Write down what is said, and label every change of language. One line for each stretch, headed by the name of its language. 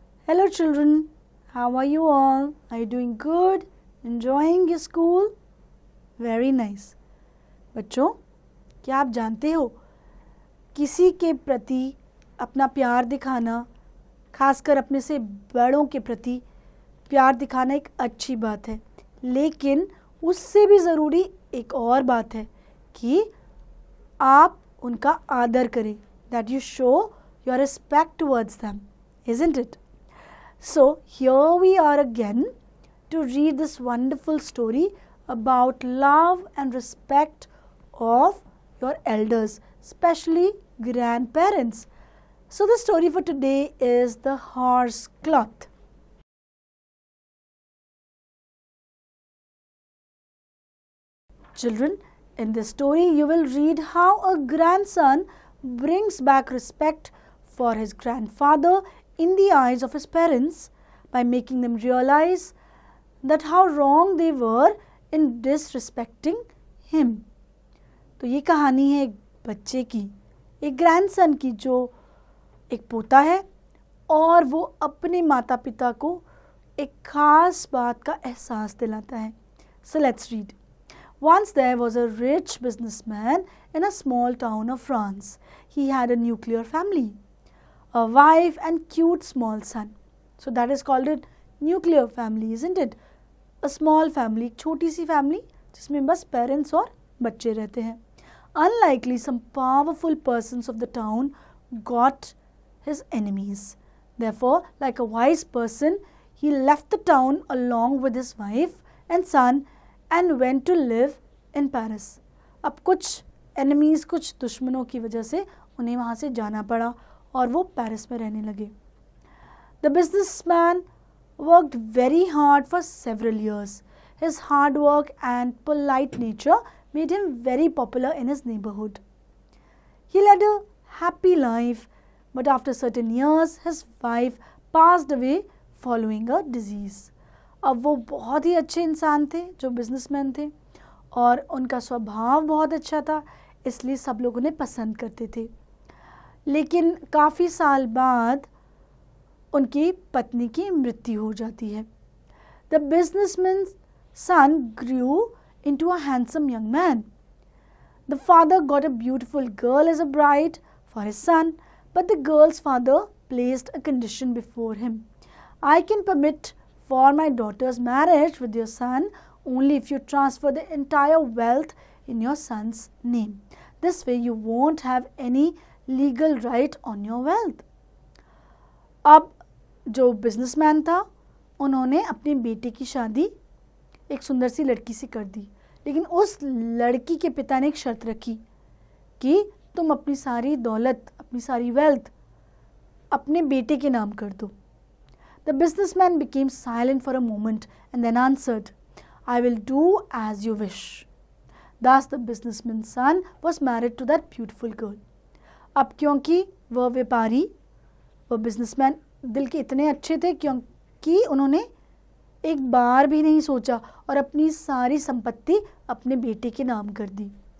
English: Hello children, how are you all? Are you doing good? Enjoying your school? Very nice.
Hindi: बच्चों, क्या आप जानते हो किसी के प्रति अपना प्यार दिखाना, खासकर अपने से बड़ों के प्रति प्यार दिखाना एक अच्छी बात है, लेकिन उससे भी ज़रूरी एक और बात है कि आप उनका आदर करें.
English: That you show your respect towards them, isn't it? So here we are again to read this wonderful story about love and respect of your elders, especially grandparents. So the story for today is the horse cloth. Children, in this story you will read how a grandson brings back respect for his grandfather in the eyes of his parents by making them realize that how wrong they were in disrespecting him.
Hindi: तो ये कहानी है एक बच्चे की, एक grandson की जो एक पोता है और वो अपने माता पिता को एक खास बात का एहसास दिलाता है.
English: So let's read. Once there was a rich businessman in a small town of France. He had a nuclear family, a wife and cute small son. So that is called a nuclear family, isn't it? A small family,
Hindi: एक छोटी सी family जिसमें बस parents और बच्चे रहते हैं.
English: Unlikely, some powerful persons of the town got his enemies. Therefore, like a wise person, he left the town along with his wife and son and went to live in Paris.
Hindi: अब कुछ enemies, कुछ दुश्मनों की वजह से उन्हें वहाँ से जाना पड़ा और वो पेरिस में रहने लगे.
English: The businessman worked very hard for several years. His hard work and polite nature made him very popular in his neighborhood. He led a happy life, but after certain years, his wife passed away following a disease.
Hindi: अब वो बहुत ही अच्छे इंसान थे जो businessman थे और उनका स्वभाव बहुत अच्छा था, इसलिए सब लोग उन्हें पसंद करते थे. लेकिन काफ़ी साल बाद उनकी पत्नी की मृत्यु हो जाती है.
English: The businessman's son grew into a handsome young man. The father got a beautiful girl as a bride for his son, but the girl's father placed a condition before him. I can permit for my daughter's marriage with your son only if you transfer the entire wealth in your son's name. This way you won't have any legal right on your wealth.
Hindi: अब जो businessman था उन्होंने अपनी बेटी की शादी एक सुंदर सी लड़की से कर दी, लेकिन उस लड़की के पिता ने एक शर्त रखी कि तुम अपनी सारी दौलत, अपनी सारी वेल्थ अपने बेटे के नाम कर दो.
English: The businessman became silent for a moment and then answered, I will do as you wish. Thus the businessman's son was married to that beautiful girl.
Hindi: अब क्योंकि वह व्यापारी, वह बिजनेसमैन दिल के इतने अच्छे थे क्योंकि उन्होंने एक बार भी नहीं सोचा और अपनी सारी संपत्ति अपने बेटे के नाम कर दी.